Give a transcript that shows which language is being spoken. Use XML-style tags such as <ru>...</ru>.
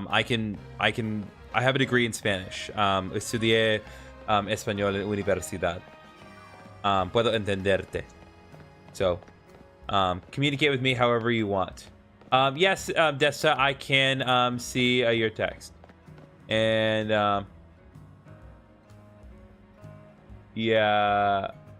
<en>I have a degree in Spanish.</en> <es>Estudié español en universidad. Puedo entenderte.</es> <en>So, communicate with me however you want. Yes, Desta, I can see your text. And yeah.</en>